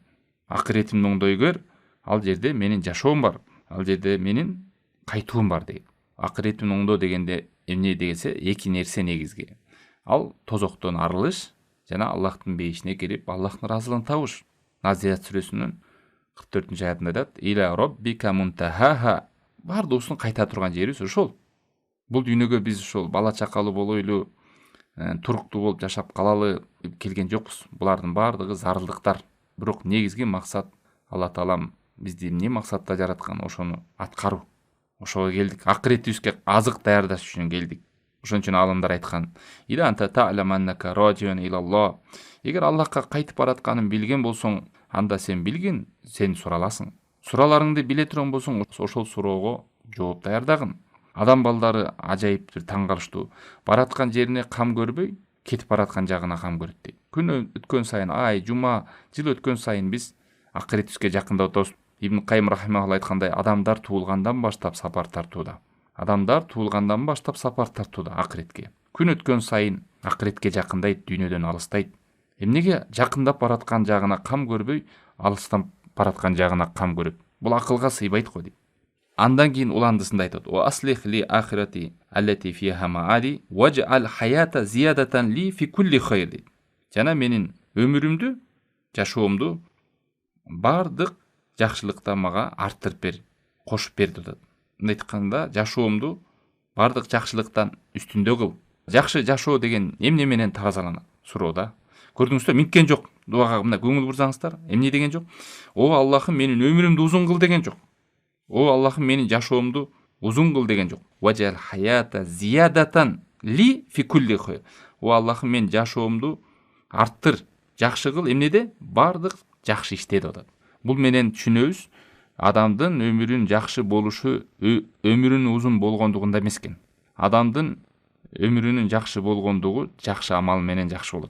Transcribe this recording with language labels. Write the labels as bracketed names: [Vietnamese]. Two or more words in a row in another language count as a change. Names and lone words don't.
[Kyrgyz] Акыретимди оңдой көр, ал жерде менин жашоом бар. Ал жерде менин кайтуум бар дейт. Акыретимди оңдоо дегенде эмне дегенсе, эки нерсе негизги. Ал тозоктон арылыш жана Аллахтын бейишине кирип, Аллахтын ыраазылыгын табыш. Назият сүрөсүнүн 44-аятында айтат: [Arabic] "إلى ربك منتهاها". [Kyrgyz] Бардыгыбыздын кайта турган жерибиз ошол. Бул дүйнөгө биз ошол бала чакалуу болойлу, туруктуу болуп жашап калалы келген жокпуз. Булардын бардыгы зарылдыктар. Бирок негизги максат Алла таалам бизди эмне максатта жараткан, ошону аткаруу. Ошого келдик. Акыретибизге азык даярдаш үчүн келдик. Ошон үчүн алымдар айткан: [Arabic] "إذا أنت تعلم أنك راجعون إلى الله". [Kyrgyz] Эгер Аллахка кайтып баратканын билген болсоң, анда сен билгин, сен сураласың. Сураларыңды биле турган болсоң, ошол суроого жооп даярдагын. Адам балдары ажайып бир таң калыштуу. Бараткан жерине кам көрбөй, кетип бараткан жагына кам көрөт дейт. Күн өткөн сайын, ай, жума, жыл өткөн сайын биз акыретибизге жакындап атабыз. Ибн Кайым рахимахулла айткандай, адамдар туулгандан баштап сапар тартууда. Адамдар туулгандан баштап сапар тартууда акыретке. Күн өткөн сайын акыретке жакындайт, дүйнөдөн алыстайт. Эмнеге жакындап бараткан жагына кам көрбөй, алыстап бараткан жагына кам көрөт? Бул акылга сыйбайт го дейт. Андан кийин уландысында айтат: [Arabic] "وأصلح لي آخرتي التي فيها معادي واجعل الحياة زيادة لي في كل خير". [Kyrgyz] дейт. Жана менин өмүрүмдү, жашоомду бардык жакшылыкта мага арттырып бер, кошуп бер деп атат. Мындай айтканда, жашоомду бардык жакшылыктан үстүндө кыл. Жакшы жашоо деген эмне менен тазаланат? Суроо. Көрдүңүздөр, миткен жок. Дуага мына көңүл бурсаңыздар, эмне деген жок? О Аллахым, менин өмүрүмдү узун кыл деген жок. О Аллахым, менин жашоомду узун кыл деген жок. [Arabic] واجعل الحياة زيادة لي في كل خير. [Kyrgyz] О Аллахым, мен жашоомду арттыр, жакшы кыл эмнеде? Бардык жакшы иште деп атат. Бул менен түшүнөбүз, адамдын өмүрүн жакшы болушу өмүрүнүн узун болгондугунда эмес экен. Адамдын өмүрүнүн жакшы болгондугу жакшы амал менен жакшы болот.